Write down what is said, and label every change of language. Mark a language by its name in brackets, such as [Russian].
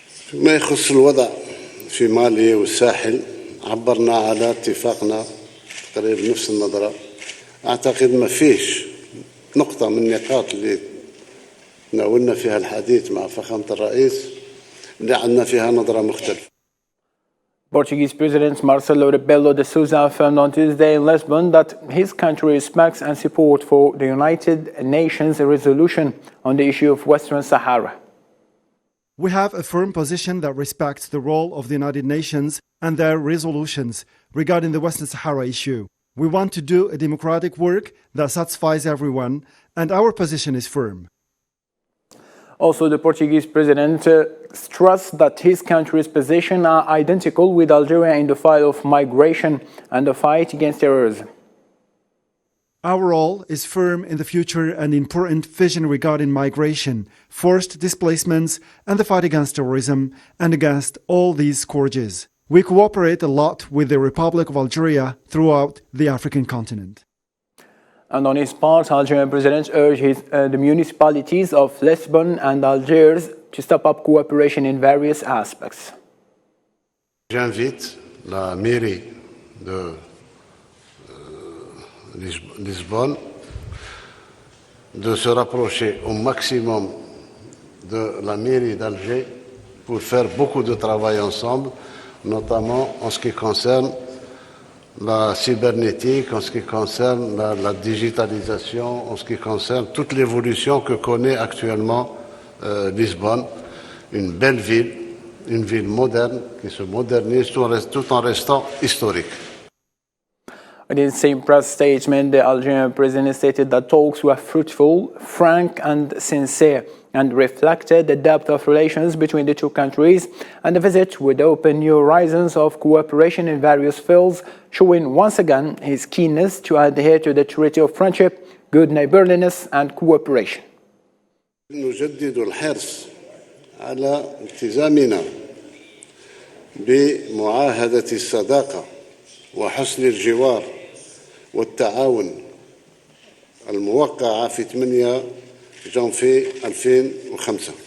[Arabic] فيما يخص الوضع في مالي والساحل، عبرنا على اتفاقنا تقريبا نفس النظرة. أعتقد ما فيش نقطة من النقاط اللي ناولنا فيها الحديث مع فخامة الرئيس اللي عندنا فيها نظرة مختلفة. [English] Portuguese President Marcelo Rebelo de Sousa affirmed on Tuesday in Lisbon that his country respects and support for the United Nations resolution on the issue of Western Sahara. We have a firm position that respects the role of the United Nations and their resolutions regarding the Western Sahara issue. We want to do a democratic work that satisfies everyone, and our position is firm. Also, the Portuguese president stressed that his country's positions are identical with Algeria in the fight of migration and the fight against terrorism. Our role is firm in the future and important vision regarding migration, forced displacements, and the fight against terrorism and against all these scourges. We cooperate a lot with the Republic of Algeria throughout the African continent. And on his part, Algerian President urged the municipalities of Lisbon and Algiers to step up cooperation in various aspects. [French] J'invite la mairie de Lisbonne de se rapprocher au maximum de la mairie d'Alger pour faire beaucoup de travail ensemble, notamment en ce qui concerne la cybernétique, en ce qui concerne la digitalisation, en ce qui concerne toute l'évolution que connaît actuellement Lisbonne, une belle ville, une ville moderne qui se modernise tout en restant historique. [English] In the same press statement, the Algerian president stated that talks were fruitful, frank and sincere, and reflected the depth of relations between the two countries, and the visit would open new horizons of cooperation in various fields, showing once again his keenness to adhere to the treaty of friendship, good neighborliness and cooperation. [Arabic] نجدد الحرص على التزامنا بمعاهدة الصداقة وحسن الجوار والتعاون الموقعة في 8 جانفي 2005.